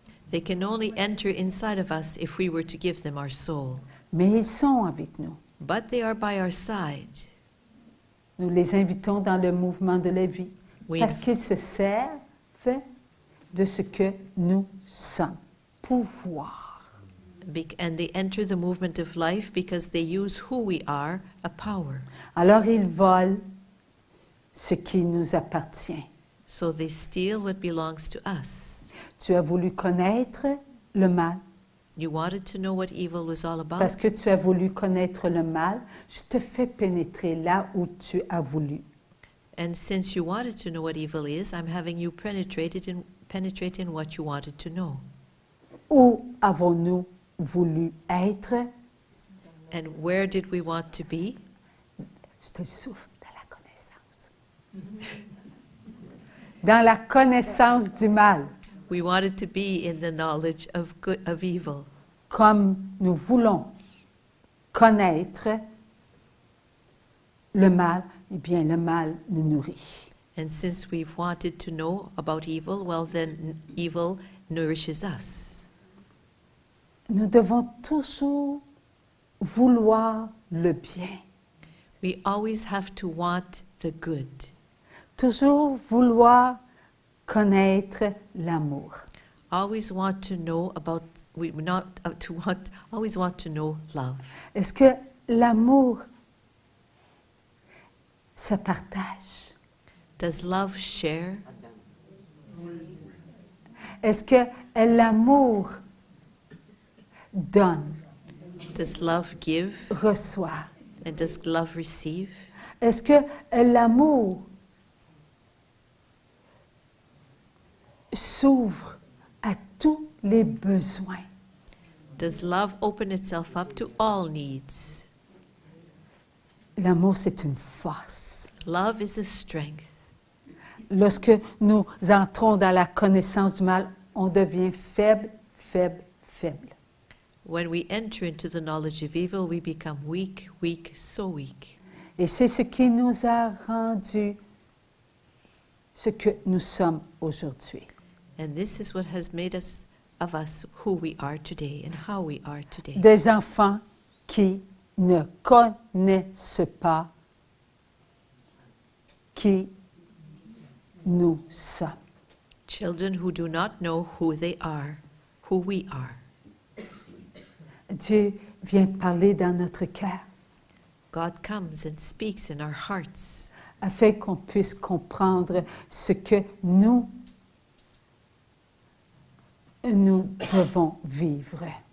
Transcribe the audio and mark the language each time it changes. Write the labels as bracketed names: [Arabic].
[English] they can only enter inside of us if we were to give them our soul. [French] Mais ils sont avec nous. [English] But they are by our side. [French] Nous les invitons dans le mouvement de la vie [English] We, [French] parce qu'ils se servent de ce que nous sommes. Pouvoir. [English] and they enter the movement of life because they use who we are, a power. [French] Alors ils volent ce qui nous appartient. [English] So they steal what belongs to us. [French] Tu as voulu connaître le mal. [English] You wanted to know what evil was all about. [French] Parce que tu as voulu connaître le mal, je te fais pénétrer là où tu as voulu. [English] And since you wanted to know what evil is, I'm having you penetrate in what you wanted to know. [French] où avons-nous voulu être? [English] And where did we want to be? [French] Je te le souffle, dans la connaissance. Dans la connaissance du mal, [English] We wanted to be in the knowledge of good, of evil. [French] comme nous voulons connaître le mal, eh bien le mal nous nourrit. [English] And since we've wanted to know about evil, well then evil nourishes us. [French] Nous devons toujours vouloir le bien, [English] We always have to want the good. [French] toujours vouloir connaître l'amour. [English] Always want to know about we not to want always want to know love. [French] Est-ce que l'amour se partage? [English] Does love share? [French] Est-ce que l'amour donne, [English] Does love give? [French] reçoit? [English] And does love receive? [French] Est-ce que l'amour s'ouvre à tous les besoins? [English] Does love open itself up to all needs? [French] L'amour, c'est une force. [English] Love is a strength. [French] Lorsque nous entrons dans la connaissance du mal, on devient faible, faible, faible. [English] When we enter into the knowledge of evil, we become weak, weak, so weak. [French] Et c'est ce qui nous a rendu ce que nous sommes aujourd'hui. [English] And this is what has made us of us who we are today and how we are today. [French] Des enfants qui ne connaissent pas qui nous sommes. [English] Children who do not know who they are, who we are. [French] Dieu vient parler dans notre cœur [English] God comes and speaks in our hearts [French] afin qu'on puisse comprendre ce que nous devons vivre.